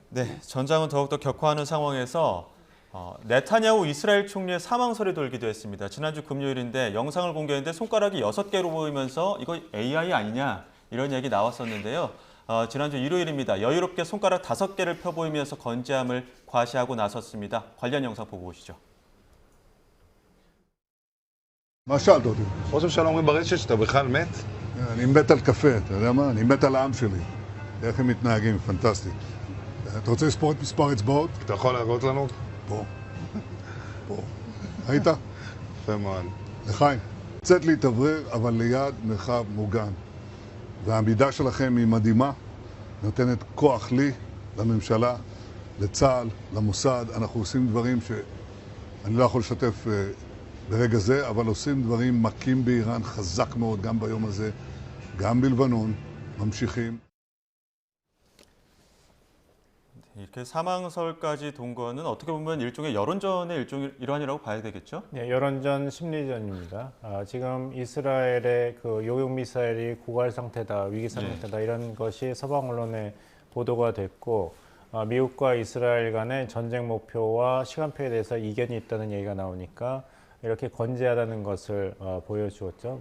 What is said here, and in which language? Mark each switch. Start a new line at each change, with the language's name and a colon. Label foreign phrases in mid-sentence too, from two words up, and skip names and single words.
Korean: 네, 전장은 더욱더 격화하는 상황에서 네타냐후 이스라엘 총리의 사망설이 돌기도 했습니다. 지난주 금요일인데 영상을 공개했는데 손가락이 6개로 보이면서 이거 AI 아니냐 이런 얘기 나왔었는데요. 지난주 일요일입니다. 여유롭게 손가락 5개를 펴보이면서 건재함을 과시하고 나섰습니다. 관련 영상 보고 오시죠.
Hebrew: מה שאלת אותי? ראש הממשלה אומרים ברשת שאתה בכלל מת? אני מת על קפה, אתה יודע מה? אני מת על העם שלי. איך הם מתנהגים, פנטסטי. אתה רוצה לספור את מספר אצבעות? אתה יכול להראות לנו? פה. פה. ראית? יפה מאוד. לחיים. לצאת להתאוורר, אבל ליד מרחב מוגן. והעמידה שלכם היא מדהימה, נותנת כוח לי, לממשלה, לצה"ל, למוסד. אנחנו עושים דברים שאני לא יכול לשתף ברגע זה, אבל עושים דברים מכים באיראן חזק מאוד, גם ביום הזה, גם בלבנון, ממשיכים.
Korean: 이렇게 사망설까지 돈 거는 어떻게 보면 일종의 여론전의 일환이라고 봐야 되겠죠? 네, 여론전, 심리전입니다. 지금 이스라엘의 그 요격 미사일이 고갈 상태다, 위기 상태다 이런 것이 서방 언론에 보도가 됐고 미국과 이스라엘 간의 전쟁 목표와 시간표에 대해서 이견이 있다는 얘기가 나오니까 이렇게 건재하다는 것을 보여주었죠.